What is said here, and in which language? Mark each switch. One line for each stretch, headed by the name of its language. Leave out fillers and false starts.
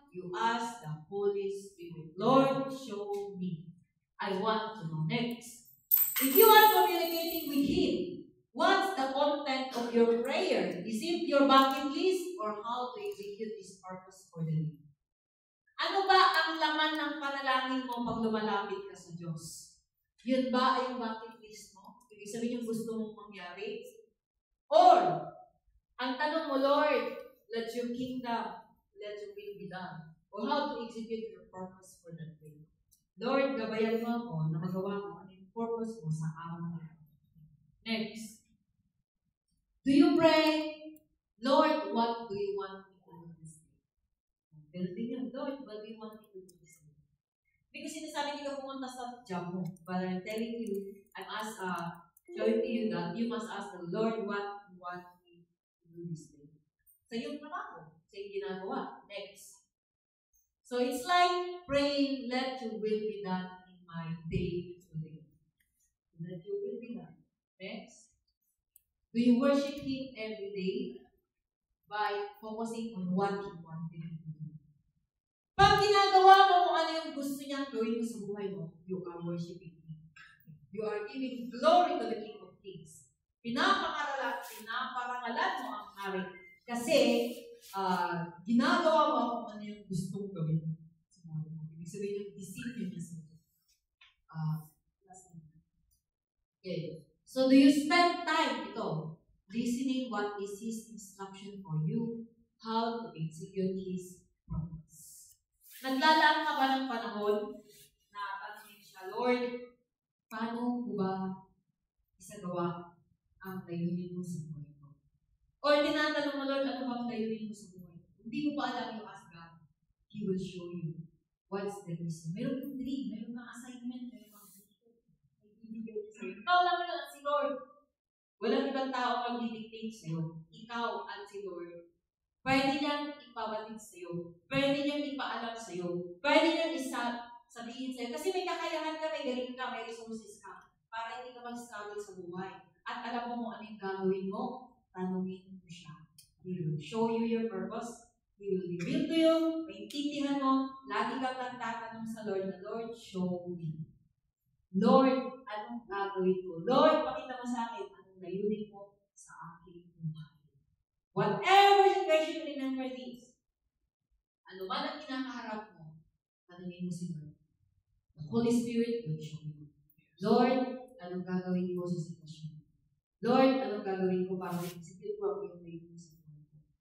English: You ask the Holy Spirit, Lord, show me. I want to know. Next, if you are communicating with Him, what's the content of your prayer? Is it your bucket list or how to execute His purpose for the day?
Filipino: Ano ba ang laman ng panalangin mo pag lumalapit ka sa Diyos? Yun ba ay yung bucket list mo? Ibig sabihin yung gusto mong mangyari?
English: Or,
Filipino: ang tanong mo,
English: Lord, let your kingdom, let your will be done. Or how to execute your purpose for that day.
Filipino: Lord, gabayan mo ako na magawa mo ang purpose mo sa araw na ito.
English: Next. Do you pray, Lord, what do you want me to do this day?
Filipino: Ganun din yun,
English: Lord, what do you want me to do this day? Because
Filipino: sinasabi hindi ka pumunta sa
English: job mo. But I'm telling you, showing to you that you must ask the Lord what you want me to do this day.
Filipino: Sa iyong trabaho, sa iyong ginagawa.
English: Next. So it's like praying, let your will be done in my day today. Let your will be done. Next. Do you worship Him every day by focusing on what He wanted you to do?
Filipino: Pag ginagawa mo kung ano yung gusto niyang gawin mo sa buhay mo,
English: you are worshiping Him. You are giving glory to the King of Kings.
Filipino: Pinaparangalan mo ang hari. Kasi, ginagawa mo kung ano yung gustong gawin sa buhay mo. Ibig sabihin yung decision niya sa buhay.
English: Okay. So, do you spend time, listening what is His instruction for you, how to execute His purpose?
Filipino: Naglalaan ka ba ng panahon na tanongin siya, Lord, paano ko ba isagawa ang layunin mo sa buhay ko? Or tinatanong mo, Lord, ano bang layunin mo sa buhay ko? Hindi mo pa alam,
English: you ask God, He will show you what's the reason.
Filipino: Meron kang dream, meron kang assignment, meron kang ibibigay niya sa'yo. Ikaw lang yun at si Lord. Walang ibang tao mag-dictate sa'yo. Ikaw at si Lord. Pwede niyang ipabatid sa'yo. Pwede niyang ipaalam sa'yo. Pwede niyang sabihin sa'yo. Kasi may kakayahan ka, may galing ka, may resources ka. Para hindi ka mag-struggle sa buhay. At alam mo kung ano yung gagawin mo, tanungin mo siya.
English: He will show you your purpose. He will reveal to you.
Filipino: Maintindihan mo. Lagi kang nagtatanong sa Lord na, Lord,
English: show me.
Filipino: Lord, anong gagawin ko? Lord, pakita mo sa akin anong layunin mo sa aking buhay.
English: Whatever situation, remember this.
Filipino: Ano man ang kinakaharap mo, tanungin mo si Lord.
English: The Holy Spirit will show you.
Filipino: Lord, anong gagawin ko sa sitwasyon? Lord, anong gagawin ko para execute ko ang iyong layunin sa buhay ko?